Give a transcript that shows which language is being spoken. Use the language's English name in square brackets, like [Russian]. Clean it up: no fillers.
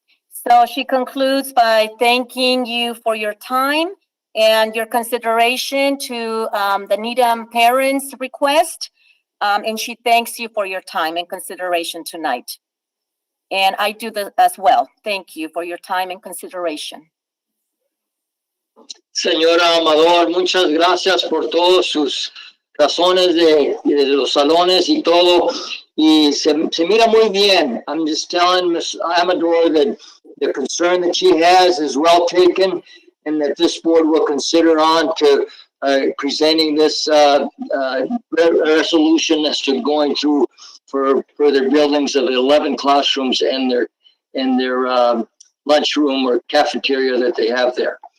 [English] So she concludes by thanking you for your time and your consideration to the Needham parents' request. And she thanks you for your time and consideration tonight. And I do that as well. Thank you for your time and consideration. [Spanish] Señora Amador, muchas gracias por todos sus razones de los salones y todo. Y se mira muy bien. [English] I'm just telling Ms. Amador that the concern that she has is well taken, and that this board will consider on to presenting this resolution as to going through for their buildings of 11 classrooms and their lunchroom or cafeteria that they have there.